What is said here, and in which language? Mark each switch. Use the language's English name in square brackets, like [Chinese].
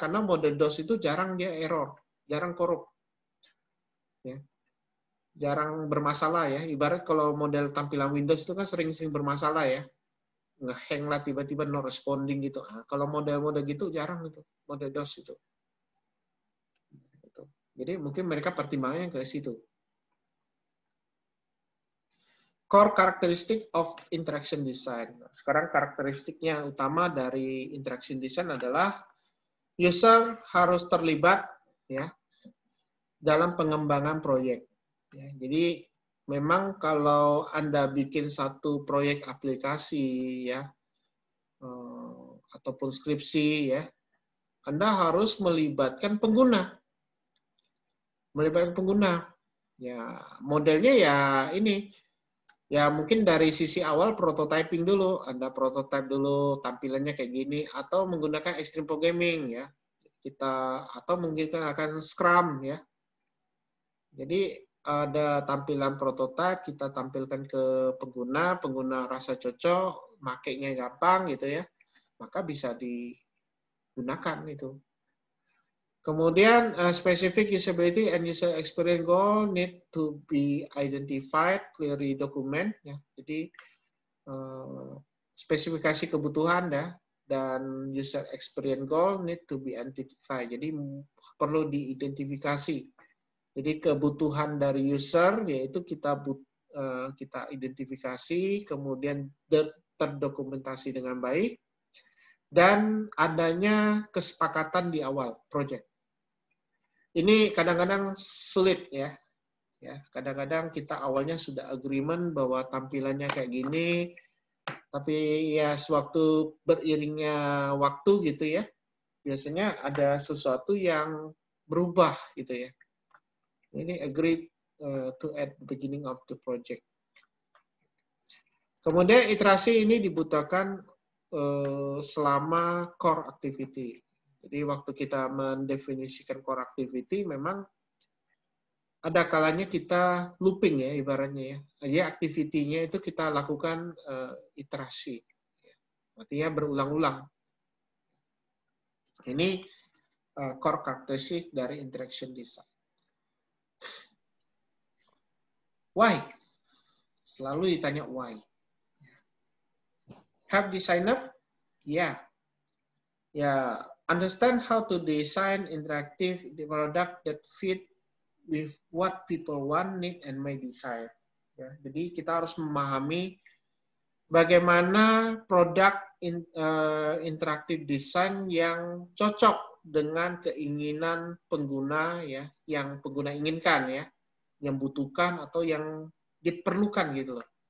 [Indonesian] Karena mode DOS itu jarang dia error, jarang korup, ya, jarang bermasalah ya. Ibarat kalau model tampilan Windows itu kan sering-sering bermasalah ya, nge-hang lah tiba-tiba no responding gitu. Nah, kalau model-model gitu jarang itu, mode DOS itu. Jadi mungkin mereka pertimbangannya ke situ. [English] Core characteristic of interaction design. [Indonesian] Sekarang karakteristiknya utama dari interaction design adalah user harus terlibat ya dalam pengembangan proyek. Ya, jadi memang kalau Anda bikin satu proyek aplikasi ya ataupun skripsi ya, Anda harus melibatkan pengguna. Melibatkan pengguna. Ya, modelnya ya ini. Ya mungkin dari sisi awal prototyping dulu, Anda prototype dulu tampilannya kayak gini, atau menggunakan extreme programming ya, kita atau mungkin akan Scrum ya. Jadi ada tampilan prototype kita tampilkan ke pengguna, pengguna rasa cocok, makainya gampang gitu ya, maka bisa digunakan itu. [English] Kemudian specific usability and user experience goal need to be identified, clearly document ya. [Indonesian] Jadi spesifikasi kebutuhan ya dan [English] user experience goal need to be identified. [Indonesian] Jadi perlu diidentifikasi. Jadi kebutuhan dari user yaitu kita identifikasi, kemudian terdokumentasi dengan baik, dan adanya kesepakatan di awal project. Ini kadang-kadang sulit ya. Kadang-kadang kita awalnya sudah agreement bahwa tampilannya kayak gini, tapi ya sewaktu beriringnya waktu gitu ya, biasanya ada sesuatu yang berubah gitu ya. [English] Ini agreed to at the beginning of the project. [Indonesian] Kemudian iterasi ini dibutuhkan selama core activity. Jadi waktu kita mendefinisikan core activity, memang ada kalanya kita looping ya ibaratnya ya. Jadi activity-nya itu kita lakukan iterasi. Artinya berulang-ulang. Ini core characteristic dari interaction design. Why? Selalu ditanya why. [English] Help designer? Ya. Ya, understand how to design interactive product that fit with what people want, need, and may desire. [Indonesian] Ya, jadi kita harus memahami bagaimana produk interaktif design yang cocok dengan keinginan pengguna ya, yang pengguna inginkan ya, yang butuhkan atau yang diperlukan gitu loh.